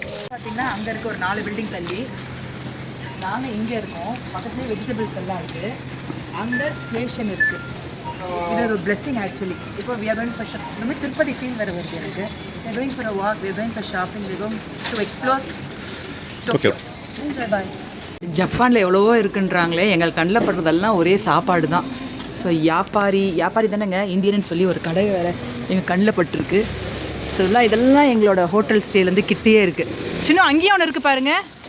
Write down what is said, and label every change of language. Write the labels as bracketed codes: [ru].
[ta] பார்த்தீங்கன்னா அங்கே இருக்க ஒரு 4 பில்டிங் தள்ளி நாங்கள் இங்கே இருக்கோம். பக்கத்துலேயே வெஜிடபிள்ஸ் எல்லாம் இருக்குது. அங்கே ஸ்டேஷன் இருக்குது. இது ஒரு பிளெஸிங் ஆக்சுவலி. [en] இப்போ we are going for shopping. [ta] Tirupati feel வேறு வருது எனக்கு. [en] we are going for a walk, we are going for shopping, we are going to explore Tokyo. Enjoy, bye. [ta] ஜப்பானில் எவ்வளவோ இருக்குன்றாங்களே, எங்கள் கண்ணில் படுறதெல்லாம் ஒரே சாப்பாடு தான். ஸோ வியாபாரி தானேங்க, இந்தியன்னு சொல்லி ஒரு கடை வேறு எங்கள் கண்ணில் பட்டிருக்கு. ஸோ இதெல்லாம் எங்களோட ஹோட்டல் ஸ்டேலேருந்து கிட்டேயே இருக்குது. சின்ன அங்கேயும் ஒன்று இருக்குது பாருங்கள்.